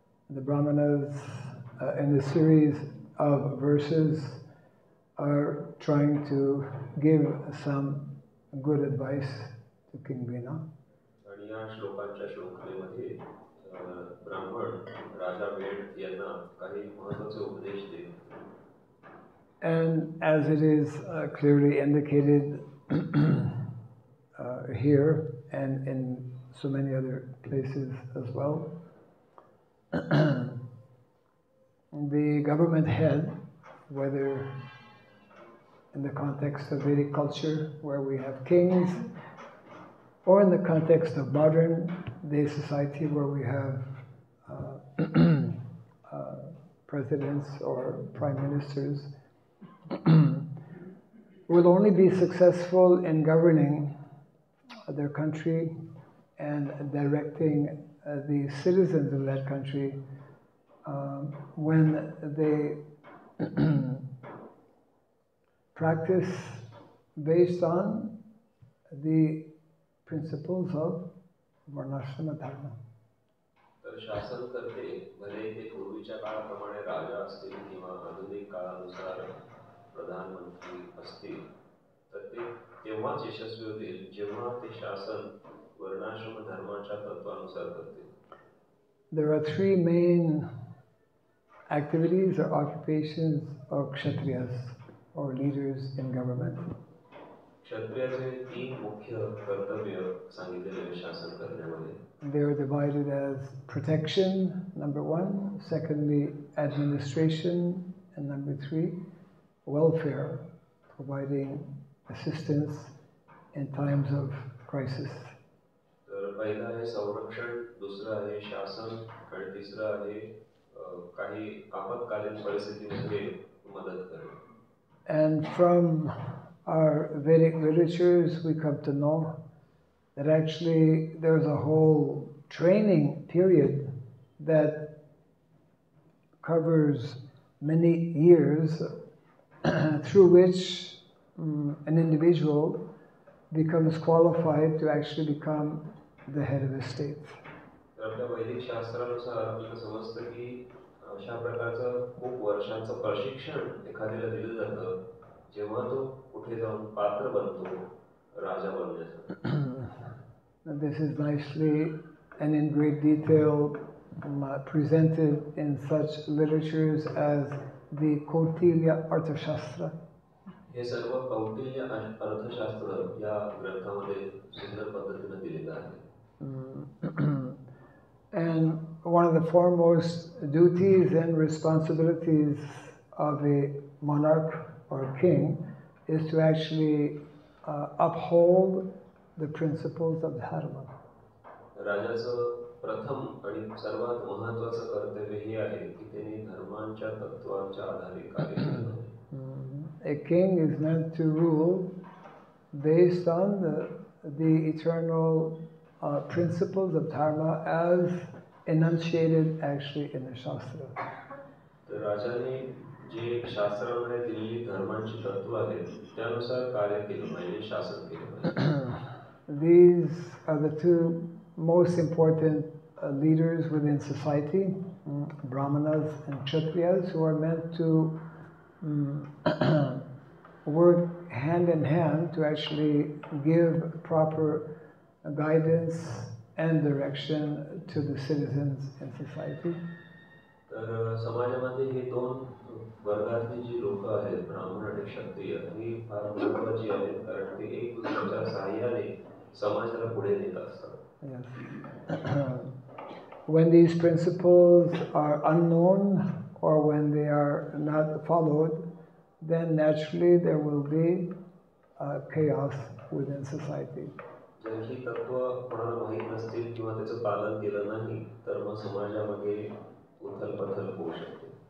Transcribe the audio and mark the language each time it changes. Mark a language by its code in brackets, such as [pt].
[en] The Brahmanas in a series of verses are trying to give some good advice to King Vena. [mr] आणि या श्लोकांच्या श्लोकलेमध्ये ब्राह्मण राजा वेद यांना काही महत्त्वाचे उपदेश देतात. [en] And as it is clearly indicated here and in so many other places as well, the government head, whether in the context of Vedic culture where we have kings, or in the context of modern day society where we have presidents or prime ministers, will only be successful in governing their country and directing the citizens of that country when they practice based on the principles of Varnashrama Dharma. [mr] तर शासन करते भले ते पूर्वीच्या काळाप्रमाणे राजा असतील किंवा आधुनिक काळानुसार प्रधानमंत्री असतील, तर ते तेव्हाच यशस्वी होतील जेव्हा ते शासन वर्णाश्रम धर्माच्या तत्वानुसार करतील. [en] There are 3 main activities or occupations of Kshatriyas or leaders in government. [mr] क्षत्रियाचे 3 मुख्य कर्तव्य सांगितलेले शासन करण्यामध्ये. [en] They are divided as protection, number 1, secondly, administration, and number 3, welfare, providing assistance in times of crisis. [mr] तर पहिला आहे संरक्षण, दुसरं आहे शासन आणि तिसरं आहे काही आपत्कालीन परिस्थितीमध्ये मदत करणे. [en] And from our Vedic literatures we come to know that actually there's a whole training period that covers many years through which an individual becomes qualified to actually become the head of the state. [mr] तर आपल्या वैदिक शास्त्रानुसार आपल्याला समजतं की अशा प्रकारचं खूप वर्षांचं प्रशिक्षण एखाद्याला दिलं जातं जेव्हा तो कुठे जाऊन पात्र बनतो राजा बनण्याचं. [en] This is nicely and in great detail presented in such literatures as the Kautilya Arthashastra. [mr] हे सर्व कौटिल्य अर्थशास्त्र या ग्रंथामध्ये सुंदर पद्धतीने दिलेलं आहे. [en] And one of the foremost duties and responsibilities of a monarch or king is to actually uphold the principles of dharma. [mr] राजाचं प्रथम आणि सर्वात महत्त्वाचं कर्तव्य हे आहे की त्यांनी धर्मांच्या तत्वांच्या आधारे कार्य केले पाहिजे. [en] A king is meant to rule based on the eternal principles of dharma as enunciated actually in the Shastra. [mr] तर राजाने जे शास्त्रामध्ये दिलेली धर्मांची तत्व आहेत त्यानुसार कार्य केलं पाहिजे, शासन केलं पाहिजे. [en] These are the two most important leaders within society, Brahmanas and Kshatriyas, who are meant to work hand in hand to actually give proper guidance and direction to the citizens in society. [mr] तर समाजामध्ये हे दोन वर्गातली जी लोक आहेत, ब्राह्मण आणि क्षत्रिय, ही फार महत्त्वाची आहेत, कारण ते एक दुसऱ्याच्या सहाय्याने समाजाला पुढे नेत असतात. [en] Yes. When these principles are unknown or when they are not followed, then naturally there will be chaos within society. [mr] जर ही तत्व कोणाला माहीत नसतील किंवा त्याचं पालन केलं नाही तर मग समाजामध्ये उथलपथल होऊ शकते.